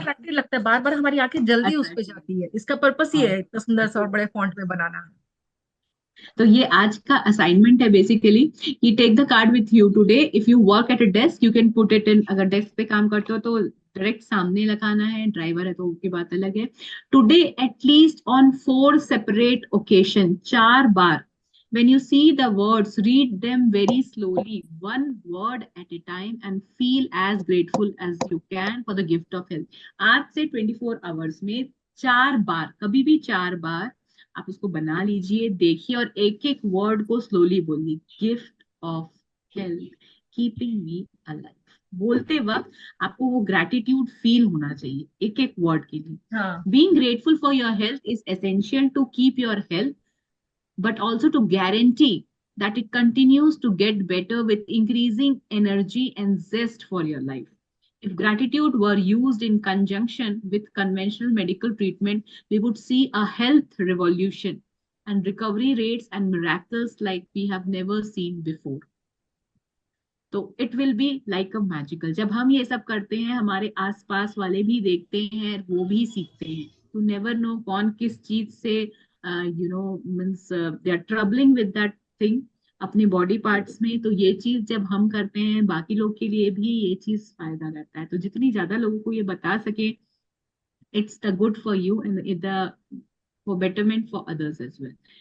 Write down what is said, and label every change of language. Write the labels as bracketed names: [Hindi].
[Hindi] Attractive लगता है, बार बार हमारी आंखें जल्दी उस पे अट्रैक्टिव, जाती है। इसका पर्पस ये हाँ। है इतना सुंदर सा और बड़े फॉन्ट में बनाना। तो ये आज का असाइनमेंट है बेसिकली, कि [English] Take the card with you today. If you work at a desk you can put it in, [Hindi] अगर डेस्क पे काम करते हो तो डायरेक्ट सामने लगाना है, ड्राइवर है तो उसकी बात अलग है। [English] Today at least on 4 separate occasion, 4 बार, when you see the words, read them very slowly, one word at a time, and feel as grateful as you can for the gift of health. [Hindi] आज से 24 hours में 4 बार, कभी भी 4 बार आप उसको बना लीजिए, देखिए, और एक एक वर्ड को स्लोली बोलिए। [English] Gift of health, keeping me alive. [Hindi] बोलते वक्त आपको वो ग्रैटिट्यूड फील होना चाहिए एक एक वर्ड के लिए। हाँ। [English] Being grateful for your health is essential to keep your health, but also to guarantee that it continues to get better with increasing energy and zest for your life. If gratitude were used in conjunction with conventional medical treatment, we would see a health revolution and recovery rates and miracles like we have never seen before. [Hindi] तो [English] It will be like a magical. [Hindi] जब हम ये सब करते हैं, हमारे आसपास वाले भी देखते हैं, वो भी सीखते हैं। [English] to never know [Hindi] कौन किस चीज से [English] Means they are troubling with that thing अपने body parts में। [Hindi] तो ये चीज जब हम करते हैं, बाकी लोग के लिए भी ये चीज फायदा करता है। तो जितनी ज्यादा लोगों को ये बता सके, [English] It's the good for you and the for betterment for others as well.